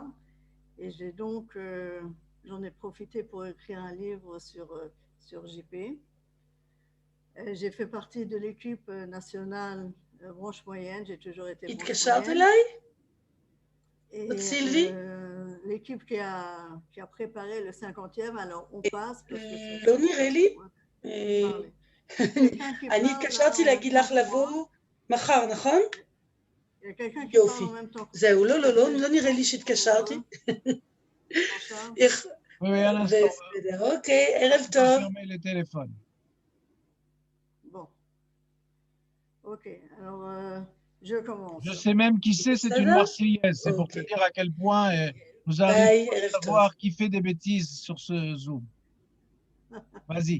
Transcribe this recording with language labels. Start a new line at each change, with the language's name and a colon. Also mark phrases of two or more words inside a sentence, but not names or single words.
French: Et j'ai donc, j'en ai profité pour écrire un livre sur JP. J'ai fait partie de l'équipe nationale branche moyenne, j'ai toujours été branche moyenne. Et l'équipe qui a préparé le 50e, alors on passe parce que
Hebrew: לא נראה לי. אני התקשרתי להגיד לך לבוא מחר, נכון? יופי. זהו, לא נראה לי שהתקשרתי. בסדר, אוקיי, ערב טוב.
French: Bon. Ok, alors je commence. Je sais même qui c'est une Marseillaise. C'est pour te dire à quel point nous arrivons à savoir qui fait des bêtises sur ce Zoom. Vas-y.